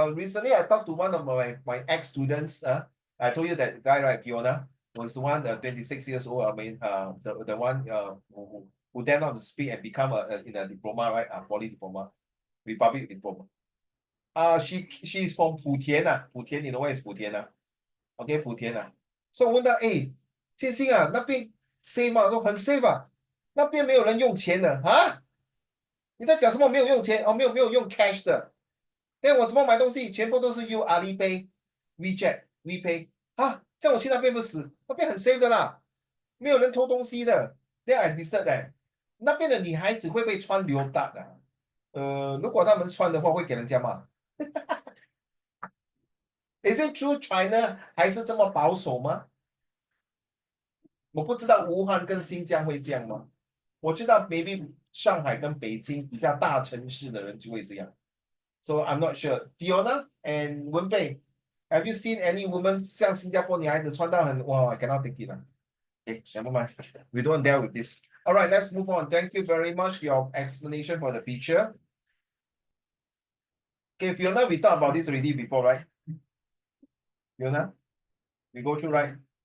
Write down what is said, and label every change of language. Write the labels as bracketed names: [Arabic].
[English] Recently I talked to one of my ex-students. I told you that guy, right, Fiona, was the one, 26 years old. I mean, the one who dared not to speak and become in a diploma, right? Poly diploma, Republic diploma. She's from Putian, Putian, you know where is Putian, OK, Putian啊。 [Chinese] 所以我问他，哎，建新啊，那边 safe 吗？我说很 safe 啊，那边没有人用钱的啊。你在讲什么？没有用钱哦，没有用 cash 的。那我怎么买东西？全部都是用阿里 pay、WeChat、WePay 啊。这样我去那边不死，那边很 safe 的啦，没有人偷东西的。 Then I understood that 那边的女孩子会不会穿流带的？如果他们穿的话，会给人家骂。 [English] Is it true China 还是这么保守吗？ [Chinese] 我不知道武汉跟新疆会这样吗？我知道 maybe 上海跟北京比较大城市的人就会这样。 [English] So I'm not sure. Fiona and Wenbei, have you seen any woman 像新加坡女孩子穿到很哇 I cannot take it 啦。 Okay, never mind. We don't deal with this. All right, let's move on. Thank you very much for your explanation for the feature. Okay, Fiona, we talked about this already before, right? Fiona, we go through, right?